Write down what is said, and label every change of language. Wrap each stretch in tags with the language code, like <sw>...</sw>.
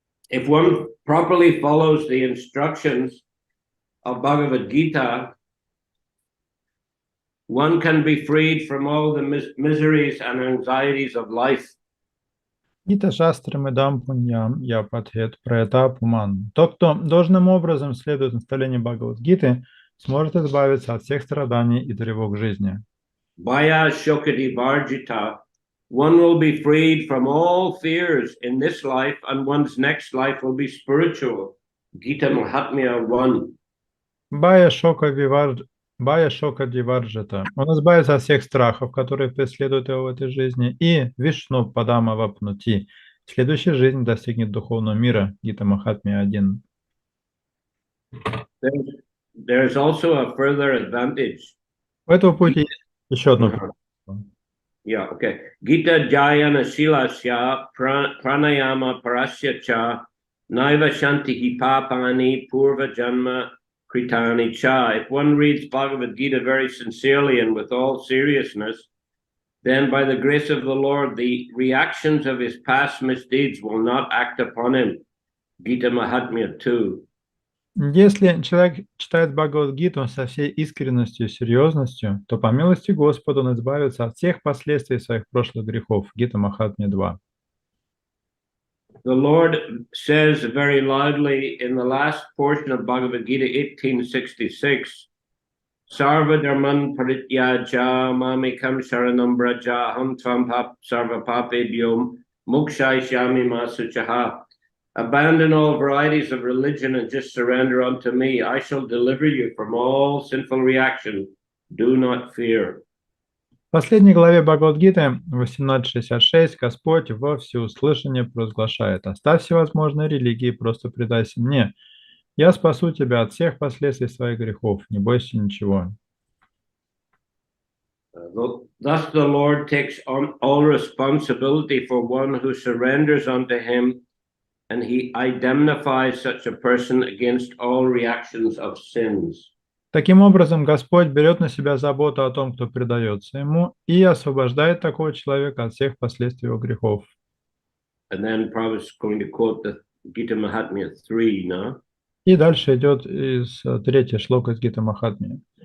<en>If one properly follows the instructions of Bhagavad Gita, one can be freed from all the miseries and anxieties of life.</en> <sa>Гита шастрам идам пуньям я патхет праята пуман.</sa> <ru>Тот, кто должным образом следует наставлению Бхагавад-гиты, сможет избавиться от всех страданий и тревог жизни.</ru> <sa>Bhaya shokati varjita</sa> <en>one will be freed from all fears in this life, and one's next life will be spiritual. Gita Mahatmya 1.</en> <sa>Бая Шока Диварджата.</sa> <ru>Он избавится от всех страхов, которые преследуют его в этой жизни, и</ru> <sa>Вишну Падама Вапнути.</sa> <ru>В следующей жизни достигнет духовного мира. Гита Махатмя 1.</ru> <en>There's also a further advantage.</en> <ru>У этого пути есть еще одно.</ru> <en>Yeah, okay.</en> <sa>Gita Jayana Shilasya Pranayama Parasya Cha Naiva Shantihi Papani Purva Janma Kritani Cha.</sa> <en>If one reads Bhagavad Gita very sincerely and with all seriousness, then by the grace of the Lord, the reactions of his past misdeeds will not act upon him. Gita Mahatmya 2.</en> <ru>Если человек читает Бхагавад-гиту со всей искренностью и серьезностью, то по милости Господа он избавится от всех последствий своих прошлых грехов. Гита Махатмя 2.</ru> <en>The Lord says very loudly in the last portion of Bhagavad Gita 1866,</en> <sa>Sarva Dharman Parityaja Mamikam Sharanam Braja Ham Tvam Sarva Papebhyom Mukshai Shami Masuchaha.</sa> <en>Abandon all varieties of religion and just surrender unto me. I shall deliver you from all sinful reaction. Do not fear.</en> <ru>В последней главе Бхагавад-гиты 18.66 Господь во всеуслышание провозглашает: «Оставь всевозможные религии, просто предайся мне. Я спасу тебя от всех последствий своих грехов. Не бойся ничего».</ru> <en>Thus the Lord takes on all responsibility for one who surrenders unto him, and he indemnifies such a person against all reactions of sins.</en> <ru>Таким образом, Господь берет на себя заботу о том, кто предается Ему, и освобождает такого человека от всех последствий его грехов.</ru> <en>And then Prabhupada is going to quote the Gita Mahatmya 3 now.</en> <ru>И дальше идет из третья шлока из Гита Махатмья.</ru>